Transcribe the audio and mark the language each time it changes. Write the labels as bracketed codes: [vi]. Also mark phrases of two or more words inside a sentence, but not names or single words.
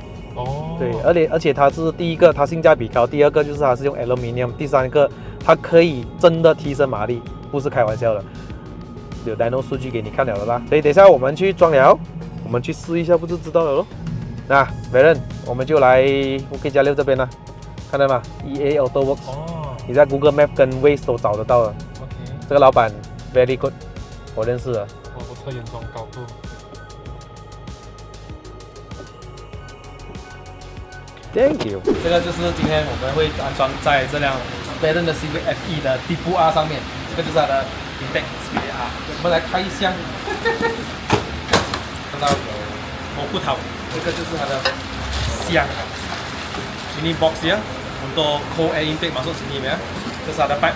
[zh] 对，而且它是第一个，它性价比高；第二个就是它是用 aluminium；第三个，它可以真的提升马力，不是开玩笑的。有 dyno 数据给你看了的啦。所以等一下我们去装了，我们去试一下，不就知道了咯。那 Varen， 我们就来OK+6这边了，看到吗 ？EA AutoWorks， 你在 Google Map 跟 Waze 都找得到了。这个老板 [en] very good， [zh] 我认识的。我车原装高度。 [en] Thank you。 [zh] 这个就是今天我们会安装在这辆 Varen 的 Civic FE 的底部 R 上面，这个就是它的 [en] intake speed R。 [zh] 我们来开箱，看到有蘑菇头，这个就是它的箱， [ms] ini box [zh] 呀，很多 [en] cold air intake [ms] masuk sini ya。 [zh] 这是它的 pipe。